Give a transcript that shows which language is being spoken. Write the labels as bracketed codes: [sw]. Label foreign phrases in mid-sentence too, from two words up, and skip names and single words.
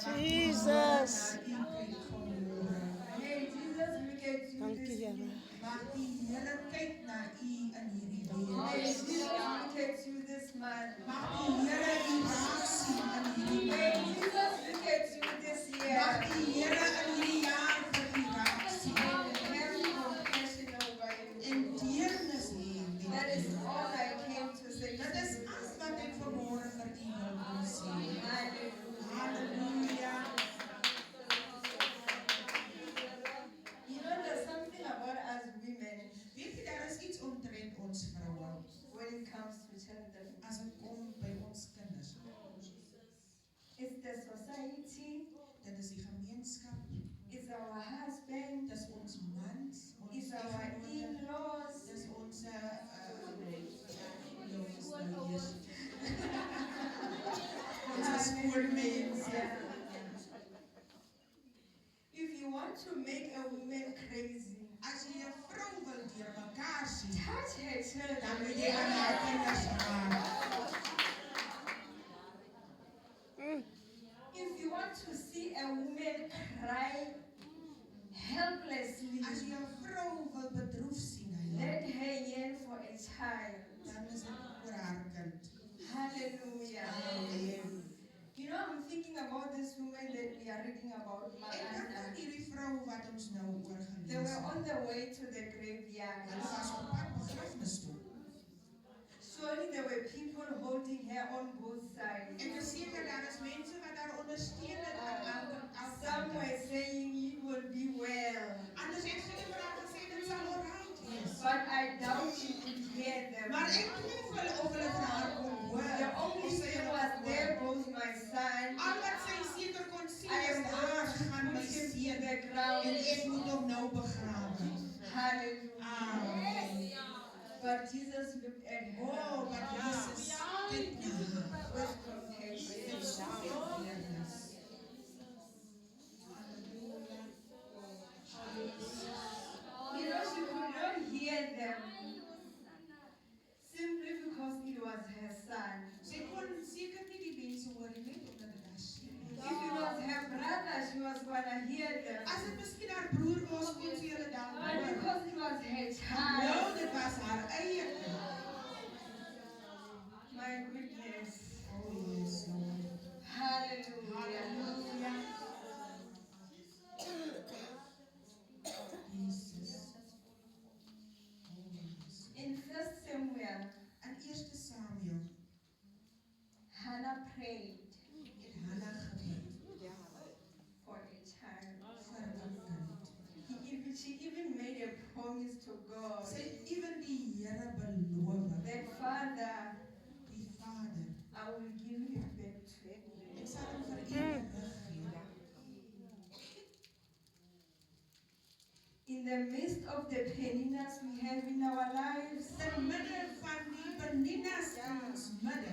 [af] Jesus. Na u kyk vanmôre. [en] May Jesus look at you [af] Dankie, [en] this [af] Here. [en] morning. [af] Mag die Here kyk na u in hierdie [en] May week. Jesus look at you this month. [af] Mag die Here u raak sien in hierdie [en] May week. Jesus look at you this [af] Mag [en] year. [af] die Here in hierdie jaar vir u raak sien. [en] And have compassion over you. [af] En deernis hê met [en] That is [af] u. [en] all I came to say. [af] Dit is alles wat ek vanmôre vir u wil sê. [en] Hallelujah. [af] Halleluja. [en] You know, there's something about us women [af] Weet jy, daar is iets omtrent ons vroue [en] when it comes to children. [af] as dit kom by ons kinders. [en] It's the society, [af] Dit is die gemeenskap, [en] it's our husband, [af] dit is ons mans, ons [en] it's our [af] eggenote, [en] in-laws. [af] dit is ons skoolmense. [en] If you want to make a woman crazy, [af] As jy 'n vrou wil deurmekaar sien, [en] touch her [af] dan moet [en] children. [af] jy aan haar kinders raak. [en] If you want to see a woman cry helplessly, [af] As jy 'n vrou wil bedroef sien, [en] let her yell for a child. [af] dan is dit oor haar kind. [en] Hallelujah. Amen. You know, I'm thinking about this woman that we are reading about, [af] Ek dink aan Maana. hierdie vrou wat ons nou oor [en] They were [af] gelees het. [en] on the way to the graveyard. [af] Hulle was op pad begrafnis toe. [en] Surely there were people holding her on both sides. [af] En seker daar is mense wat haar ondersteun het aan elke [en] Some were saying it will be well. [af] Anders het hulle vir haar gesê dit sal alright wees. [en] But I doubt she could hear them. [af] Maar ek twyfel of hulle vir haar kon hoor. [en] The only thing was there goes my son. [af] Al wat sy seker kon sien [en] I [af] is [en] am [af] daar [en] going to [af] gaan my [en] put him in [af] seun [en] the ground. [af] en ek moet hom nou begrawe. [en] Hallelujah. Amen. But Jesus looked at her [af] Oh, maar Jesus kyk na haar [en] with compassion. [af] met soveel deernis. [en] You know, she could not hear them simply because it was her son. [af] Sy kon seker nie die mense hoor nie, net omdat dit haar seun [en] If [af] was. [en] it was her brother, she was going to hear them. [af] As dit miskien haar broer was, kon sy hulle dan [en] But [af] hoor. [en] because it was her [af] Nou, [en] child, [af] dit was haar eie kind. [en] my goodness. Oh, yes, Lord. Hallelujah. Hallelujah. Jesus. Oh, yes. In 1 Samuel, [af] In 1 Samuel [en] Hannah prayed [af] het Hannah gebid [en] for a child. [af] vir 'n kind. [en] She even made a promise to God [af] Sy het ewen die Here beloof, [en] that, Father, [af] die Vader, [en] I will give you back to you. [af] ek sal hom vir ewig gee. [en] In the midst of the peninas we have in our lives, [af] Te midde van die beninnas in ons midde,